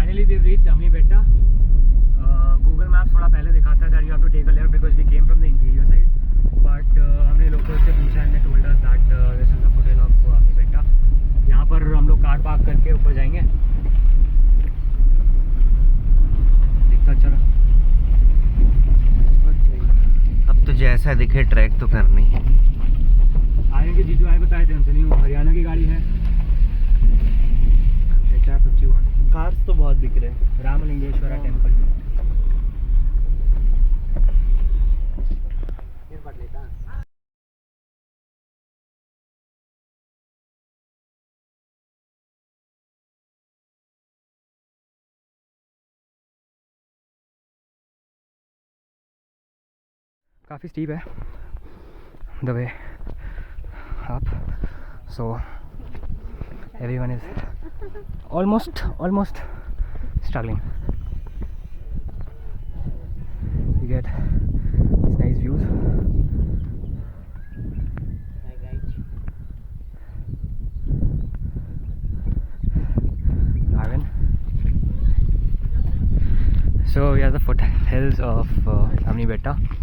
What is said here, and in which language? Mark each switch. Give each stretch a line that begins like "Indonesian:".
English: we've reached Amnibetta. Google Maps
Hindi: थोड़ा पहले दिखाता है
English: that you have to take a left because we came from the interior side. But
Hindi: हमने local से पूछा
English: and they told us that this is the footage of Amnibetta.
Hindi: यहाँ पर हम लोग कार पार्क करके ऊपर जाएंगे. दिखता अच्छा रहा. अब तो जैसा दिखे ट्रैक तो करनी है। आगे के जीजू आए बताए थे हमसे, नहीं वो हरियाणा की गाड़ी है HR51. कार्स तो बहुत दिख रहे हैं। रामलिंगेश्वरा टेम्पल.
English: काफ़ी स्टीप है the way up, so everyone is almost struggling. You get these nice views. Ivan. So we are the foothills of Amnibetta.